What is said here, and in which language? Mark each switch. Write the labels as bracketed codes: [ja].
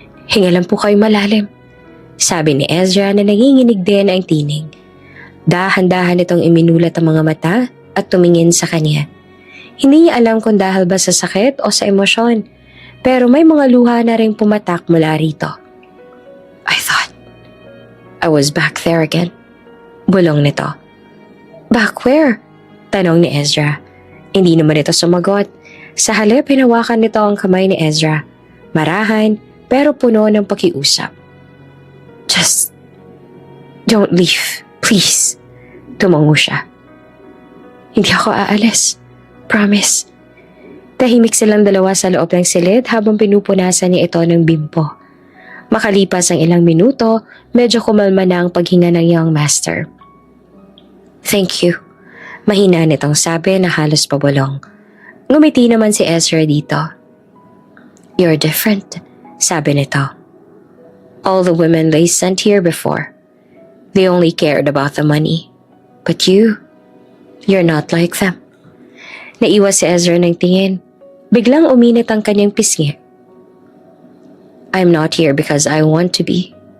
[tl] "Hinga lang po kayo malalim," sabi ni Ezra na nanginginig din ang tinig. Dahan-dahan itong iminulat ang mga mata at tumingin sa kanya. Hindi niya alam kung dahil ba sa sakit o sa emosyon, pero may mga luha na ring pumatak mula rito. [en] "I thought I was back there again." [tl] Bulong nito. [en] "Back where?" [tl] Tanong ni Ezra. Hindi naman ito sumagot. Sa halip, hinawakan nito ang kamay ni Ezra. Marahan, pero puno ng pakiusap. [en] "Just don't leave, please." [tl] Tumango siya. "Hindi ako aalis. Promise." Tahimik silang dalawa sa loob ng silid habang pinupunasan niya ito ng bimpo. Makalipas ang ilang minuto, medyo kumalma na ang paghinga ng young master. [en] "Thank you." [tl] Mahina nitong sabi na halos pabulong. Ngumiti naman si Ezra dito. [en] "You're different," [tl] sabi nito. [en] "All the women they sent here before, they only cared about the money. But you're not like them." [tl] Naiwas si Ezra ng tingin. Biglang uminit ang kanyang pisngi. [en] "I'm not here because I want to be.